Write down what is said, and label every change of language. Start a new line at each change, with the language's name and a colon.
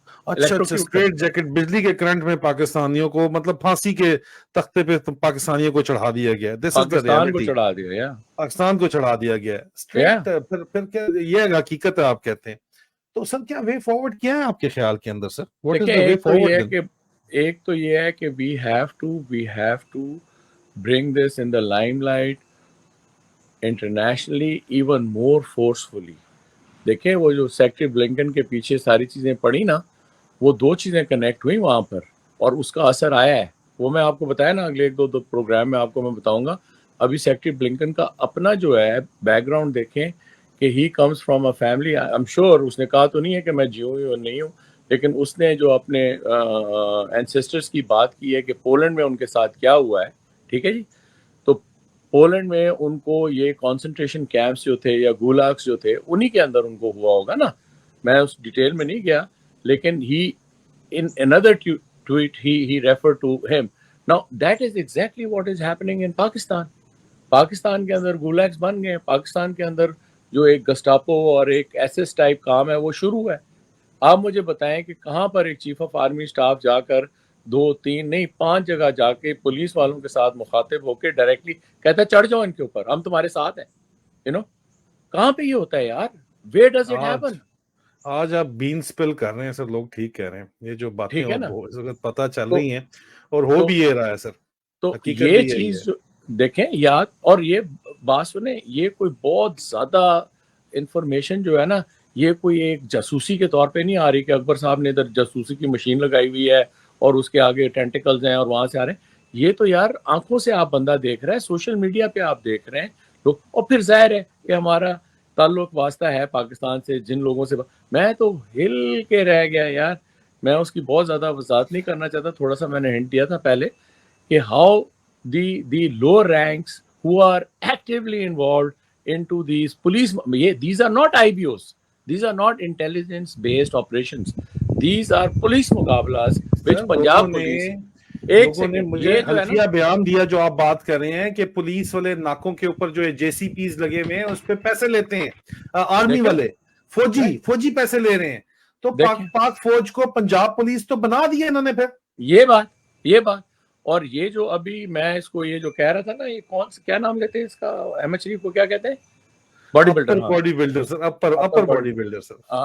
Urdu: اچھا street jacket بجلی کے کرنٹ میں پاکستانیوں کو مطلب پھانسی کے تختے پہ پاکستانیوں کو چڑھا دیا گیا. پاکستان کو چڑھا دیا گیا, پاکستان کو چڑھا دیا گیا اسٹریٹ. پھر کیا یہ حقیقت ہے آپ کہتے ہیں. تو سر کیا وے فارورڈ کیا ہے آپ کے خیال کے اندر سر؟ ایک تو یہ ہے کہ
English: we have to bring this in the limelight internationally even more forcefully.
Urdu: دیکھیں وہ جو سیکٹری بلنکن کے پیچھے ساری چیزیں پڑی نا, وہ دو چیزیں کنیکٹ ہوئی وہاں پر اور اس کا اثر آیا ہے. وہ میں آپ کو بتایا نا اگلے ایک دو پروگرام میں آپ کو میں بتاؤں گا. ابھی سیکٹری بلنکن کا اپنا جو ہے بیک گراؤنڈ دیکھیں کہ
English: He comes from a family. I am sure
Urdu: اس نے کہا تو نہیں ہے کہ میں جیوں ہوں نہیں ہوں, لیکن اس نے جو اپنے اینسیسٹرز کی بات کی ہے کہ پولینڈ میں ان کے ساتھ کیا ہوا ہے. ٹھیک ہے جی, تو پولینڈ میں ان کو یہ کانسنٹریشن کیمپس جو تھے یا گولاگس جو تھے انہی کے اندر ان کو ہوا ہوگا نا. میں اس ڈیٹیل میں نہیں گیا, لیکن ہی
English: in another tweet he referred to him. Now that is exactly what is happening in Pakistan.
Urdu: Pakistan کے اندر گولیگس بن گئے, پاکستان کے اندر جو ایک گسٹاپو اور ایک ایسس ٹائپ کام ہے وہ شروع ہے. آپ مجھے بتائیں کہ کہاں پر ایک چیف آف آرمی سٹاف جا کر 2 3 نہیں 5 جگہ جا کے پولیس والوں کے ساتھ مخاطب ہو کے ڈائریکٹلی کہتا ہے چڑھ جاؤ ان کے اوپر, ہم تمہارے ساتھ ہیں. کہاں پہ یہ ہوتا ہے یار؟
English: Where does it happen?
Urdu: آج آپ بین سپل کر رہے ہیں سر, لوگ ٹھیک کہہ رہے ہیں. یہ جو باتیں اس وقت پتہ چل رہی ہیں اور ہو بھی یہ رہا ہے سر. تو یہ چیز جو دیکھیں یاد, اور یہ بات سنیں, یہ کوئی بہت زیادہ انفارمیشن جو ہے نا یہ کوئی ایک جاسوسی کے طور پہ نہیں آ رہی کہ اکبر صاحب نے ادھر جاسوسی کی مشین لگائی ہوئی ہے اور اس کے آگے ٹینٹیکلز ہیں اور وہاں سے آ رہے ہیں. یہ تو یار آنکھوں سے آپ بندہ دیکھ رہے ہیں, سوشل میڈیا پہ آپ دیکھ رہے ہیں لوگ. اور پھر ظاہر ہے کہ ہمارا تعلق واسطہ ہے پاکستان سے, جن لوگوں سے میں تو ہل کے رہ گیا یار. میں اس کی بہت زیادہ وضاحت نہیں کرنا چاہتا, تھوڑا سا میں نے ہنٹ دیا تھا پہلے کہ how
English: the lower ranks who are actively involved into these police, these are not IBOs, these are not intelligence based operations, these are police
Urdu: مقابلات which Punjab police. لوگوں نے مجھے حلفیہ بیان دیا جو آپ بات کر رہے ہیں کہ پولیس والے ناکوں کے اوپر جو جے سی پیز لگے ہوئے ہیں اس پہ پیسے لیتے ہیں, آرمی والے فوجی پیسے لے رہے ہیں. تو پاک فوج کو پنجاب پولیس تو بنا دیا انہوں نے. پھر یہ بات اور یہ جو ابھی میں اس کو یہ جو کہہ رہا تھا نا, یہ کون کیا نام لیتے ہیں اس کا, احمد شریف کو کیا کہتے ہیں, باڈی بلڈر سر, اپر باڈی بلڈر سر.